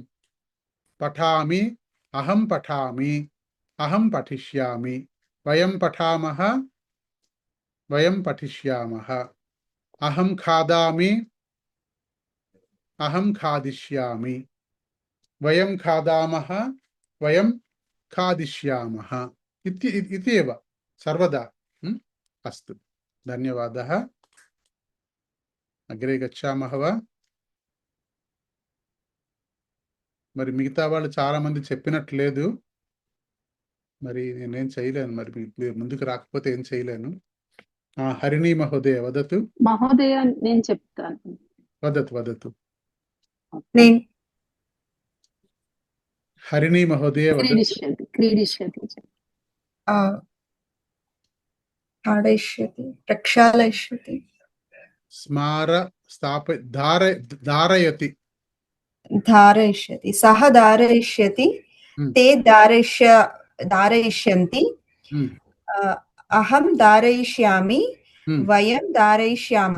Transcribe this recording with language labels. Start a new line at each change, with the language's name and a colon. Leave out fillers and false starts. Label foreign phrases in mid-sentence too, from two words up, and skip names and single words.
Sanskrit: पठामि, अहं पठामि, अहं पठिष्यामि, वयं पठामः, वयं पठिष्यामः, अहं खादामि, अहं खादिष्यामि, वयं खादामः, वयं खादिष्यामः इति एव सर्वदा। अस्तु, धन्यवादः। अग्रे गच्छामः वा?
Telugu: మరి మిగతా వాళ్ళు చాలా మంది చెప్పినట్లేదు, మరి నేనేం చేయలేను. మరి మీరు ముందుకు రాకపోతే ఏం చేయలేను. హరిణి
Sanskrit: మహోదయ వదతు.
Telugu: మహోదయ నేను చెప్తాను.
Sanskrit: వదతు వదతు. హరిణి మహోదయ క్రీడిష్యతి, క్రీడిష్యతి, ताडयिष्यति, प्रक्षालयिष्यति, स्मार धारयति, धारयिष्यति, सः धारयिष्यति, ते धारयिष्यन्ति, अहं धारयिष्यामि, वयं धारयिष्यामः।